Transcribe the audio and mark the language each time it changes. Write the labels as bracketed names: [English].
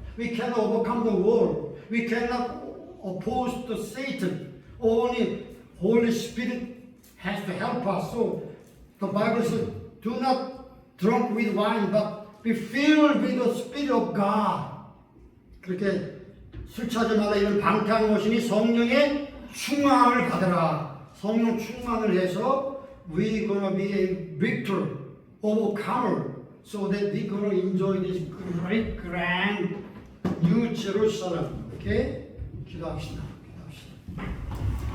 [English] We cannot overcome the world. We cannot oppose to Satan. Only Holy Spirit has to help us. So the Bible says, do not drink with wine, but be filled with the Spirit of God. [Korean] 그렇게 술 취하지 말라 이런 방탕한 것이니 성령의 충만을 받으라. 성령 충만을 해서 [English] we gonna be a victor, overcomer, so that we gonna enjoy this great, grand New Jerusalem. Okay? [Korean] 기도합시다. 기도합시다.